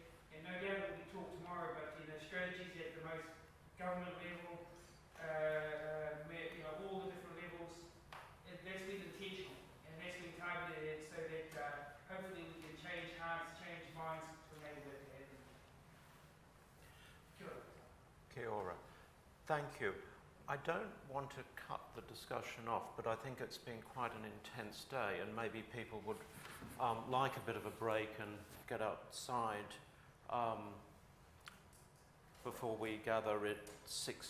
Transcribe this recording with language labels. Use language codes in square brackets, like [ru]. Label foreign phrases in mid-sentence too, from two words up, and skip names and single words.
[en] And no doubt we talk tomorrow about, you know, strategies at the most government level, you know, all the different levels. That's been intentional, and that's been targeted so that hopefully we can change hearts, change minds to enable that to happen. [mi] Kia ora. Kia ora. [en] Thank you. I don't want to cut the discussion off, but I think it's been quite an intense day, and maybe people would like a bit of a break and get outside before we gather at 6:30.